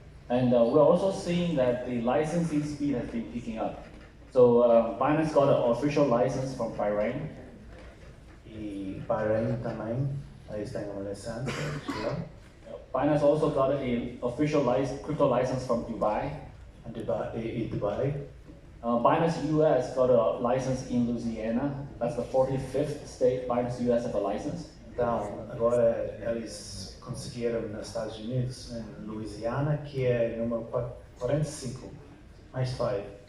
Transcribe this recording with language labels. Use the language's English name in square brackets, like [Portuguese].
[English] And we're also seeing that the licensing speed has been picking up. So Binance got an official license from Bahrain. [Portuguese] E Bahrein também, eles têm uma licença. [English] Binance also got an official crypto license from Dubai. And Dubai. Binance US got a license in Louisiana. That's the 45th state Binance US have a license. [Portuguese] Então, agora eles conseguiram nos Estados Unidos, em Louisiana, que é número 45, mais 5.